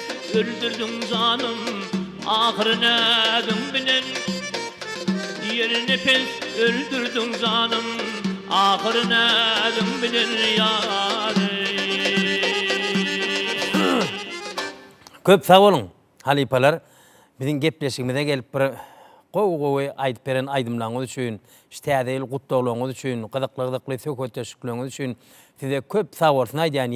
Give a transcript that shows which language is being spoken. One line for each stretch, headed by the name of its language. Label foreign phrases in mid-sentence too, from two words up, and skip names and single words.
Turkish: öldürdün canım, ahırına dün bilen. Yer nefes öldürdün canım, ahırına dün bilen yâre.
Turkmen: Köp sağ olun halipalar. Bizim gepleşigimize gelip bir gowy aýdyp beren aýdymlaryňyz üçin, täze ýyl gutdaglaryňyz üçin, gyzykly söhbetleşikleriniz üçin size köp sağ bolsun aýdýan.